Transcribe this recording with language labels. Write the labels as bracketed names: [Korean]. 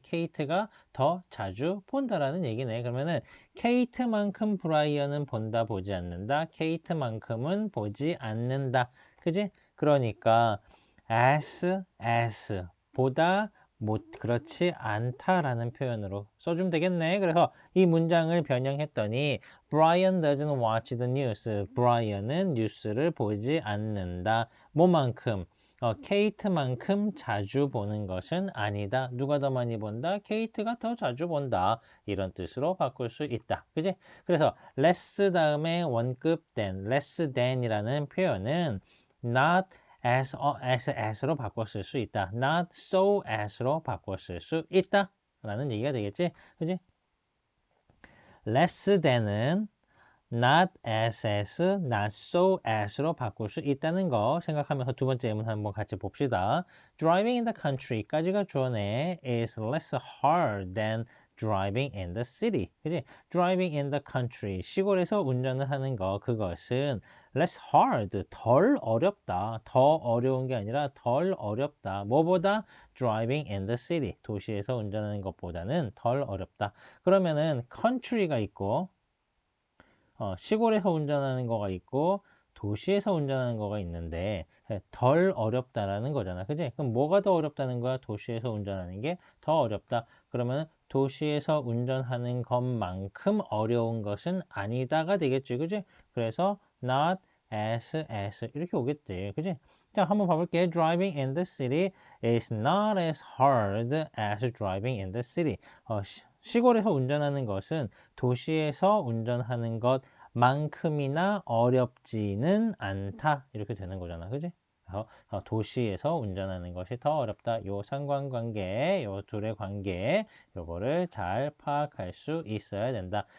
[Korean] 케이트가 더 자주 본다라는 얘기네. 그러면은 케이트만큼 브라이언은 본다, 보지 않는다. 케이트만큼은 보지 않는다, 그지? 그러니까 as 보다 그렇지 않다라는 표현으로 써주면 되겠네. 그래서 이 문장을 변형했더니 [English] Brian doesn't watch the news. [Korean] 브라이언은 뉴스를 보지 않는다. 뭐만큼? 케이트만큼 자주 보는 것은 아니다. 누가 더 많이 본다? 케이트가 더 자주 본다. 이런 뜻으로 바꿀 수 있다. 그지? 그래서 less 다음에 원급 less than이라는 표현은 not as로 바꿨을 수 있다. not so as로 바꿨을 수 있다. 라는 얘기가 되겠지? 그지? less than은 not not so as로 바꿀 수 있다는 거 생각하면서 두 번째 예문 한번 같이 봅시다. [English] Driving in the country까지가 주어네. is less hard than driving in the city. [Korean] 그지? [English] Driving in the country, [Korean] 시골에서 운전을 하는 거, 그것은 [English] less hard, [Korean] 덜 어렵다. 더 어려운 게 아니라 덜 어렵다. 뭐보다? [English] Driving in the city, [Korean] 도시에서 운전하는 것보다는 덜 어렵다. 그러면은 country가 있고 시골에서 운전하는 거가 있고 도시에서 운전하는 거가 있는데 덜 어렵다라는 거잖아, 그지? 그럼 뭐가 더 어렵다는 거야? 도시에서 운전하는 게 더 어렵다. 그러면 도시에서 운전하는 것만큼 어려운 것은 아니다가 되겠지, 그지? 그래서 not as 이렇게 오겠지. 그지? 자, 한번 봐볼게. [English] Driving in the city is not as hard as driving in the city. [Korean] 시골에서 운전하는 것은 도시에서 운전하는 것만큼이나 어렵지는 않다. 이렇게 되는 거잖아. 그지? 도시에서 운전하는 것이 더 어렵다. 요 상관관계, 요 둘의 관계, 요거를 잘 파악할 수 있어야 된다.